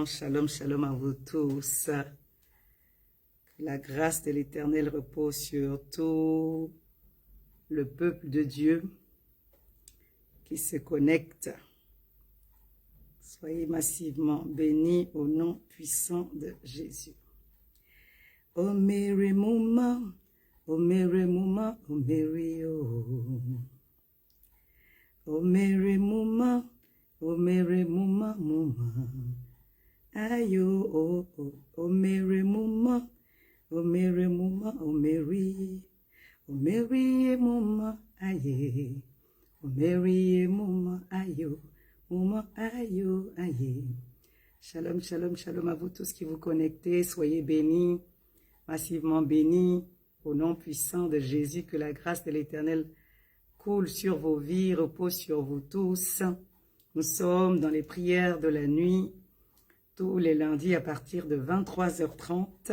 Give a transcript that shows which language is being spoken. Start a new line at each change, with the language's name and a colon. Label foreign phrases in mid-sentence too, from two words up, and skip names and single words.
French: Shalom, shalom à vous tous. Que la grâce de l'Éternel repose sur tout le peuple de Dieu qui se connecte. Soyez massivement bénis au nom puissant de Jésus.
Yoruba: O mere muma, o mere muma, o mere o. O mere muma, o mere muma, muma. Ayo, o mere muma, o mere muma, o mere. O mere muma, aye. O mere muma, ayo. Muma, ayo, aye.
French: Shalom, shalom, shalom à vous tous qui vous connectez. Soyez bénis, massivement bénis, au nom puissant de Jésus. Que la grâce de l'Éternel coule sur vos vies, repose sur vous tous. Nous sommes dans les prières de la nuit, tous les lundis à partir de 23h30.